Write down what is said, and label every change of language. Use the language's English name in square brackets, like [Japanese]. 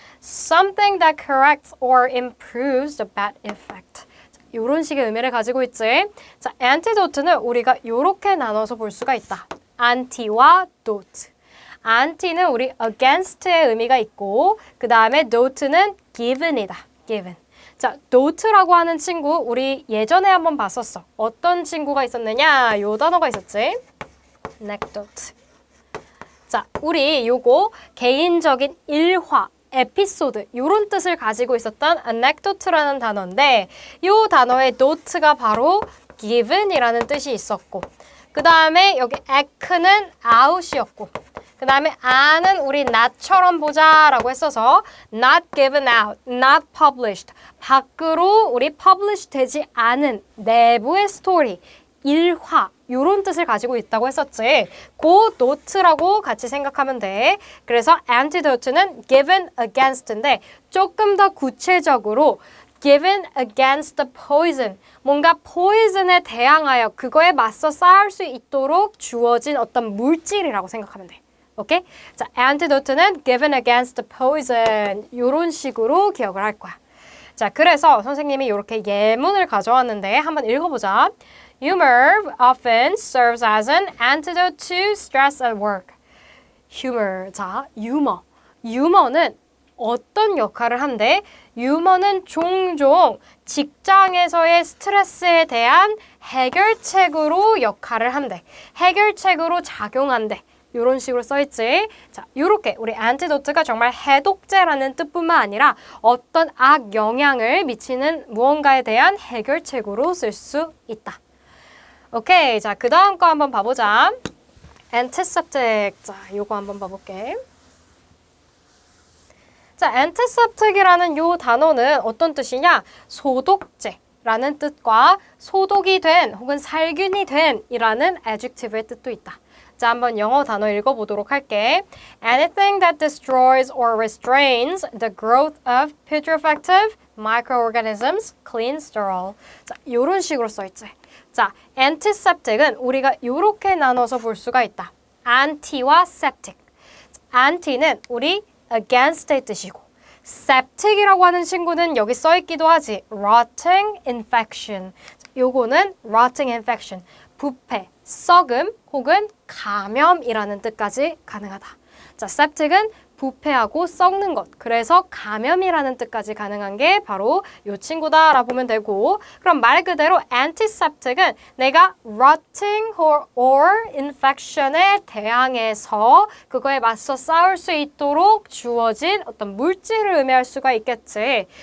[English] Something that corrects or improves the bad effect. [Korean] 이런 식의 의미를 가지고 있지. 자, antidote는 우리가 이렇게 나눠서 볼 수가 있다. anti와 dote. anti는 우리 against의 의미가 있고 그 다음에 dote는 given이다. [English] given. [Korean] 자, dote라고 하는 친구 우리 예전에 한번 봤었어. 어떤 친구가 있었느냐? 요 단어가 있었지. anecdote. 자, 우리 요거 개인적인 일화, 에피소드 요런 뜻을 가지고 있었던 anecdote라는 단어인데 요 단어의 dote가 바로 given이라는 뜻이 있었고 그 다음에 여기 ec는 out이었고 그 다음에 an은 우리 not처럼 보자라고 했어서 [English] not given out, not published [Korean] 밖으로 우리 publish 되지 않은 내부의 스토리 일화 요런 뜻을 가지고 있다고 했었지. 그 note라고 같이 생각하면 돼. 그래서 antidote는 given against인데 조금 더 구체적으로 [English] given against the poison. [Korean] 뭔가 poison에 대항하여 그거에 맞서 싸울 수 있도록 주어진 어떤 물질이라고 생각하면 돼. 오케이? 자, antidote는 [English] given against the poison. [Korean] 요런 식으로 기억을 할 거야. 자, 그래서 선생님이 이렇게 예문을 가져왔는데 한번 읽어보자. [English] Humor often serves as an antidote to stress at work. [Korean] humor. 자, 유머. 유머는 어떤 역할을 한대? 유머는 종종 직장에서의 스트레스에 대한 해결책으로 역할을 한대. 해결책으로 작용한대. 이런 식으로 써있지. 자, 요렇게 우리 antidote가 정말 해독제라는 뜻뿐만 아니라 어떤 악 영향을 미치는 무언가에 대한 해결책으로 쓸 수 있다. 오케이, 자, 그 다음 거 한번 봐보자. antiseptic. 자, 요거 한번 봐볼게. 자, antiseptic이라는 요 단어는 어떤 뜻이냐? 소독제라는 뜻과 소독이 된 혹은 살균이 된 이라는 adjective의 뜻도 있다. 자, 한번 영어 단어 읽어보도록 할게. [English] Anything that destroys or restrains the growth of putrefactive microorganisms, clean, sterile. [Korean] 자, 요런 식으로 써있지. 자, antiseptic은 우리가 요렇게 나눠서 볼 수가 있다. anti와 septic. anti는 우리 against의 뜻이고 septic이라고 하는 친구는 여기 써있기도 하지. [English] rotting infection. [Korean] 요거는 rotting infection. 부패, 썩음 혹은 감염이라는 뜻까지 가능하다. 자, septic은 부패하고 썩는 것. 그래서 감염이라는 뜻까지 가능한 게 바로 이 친구다라고 보면 되고 그럼 말 그대로 antiseptic은 내가 [English] rotting or infection [Korean] 에 대항해서 그거에 맞서 싸울 수 있도록 주어진 어떤 물질을 의미할 수가 있겠지.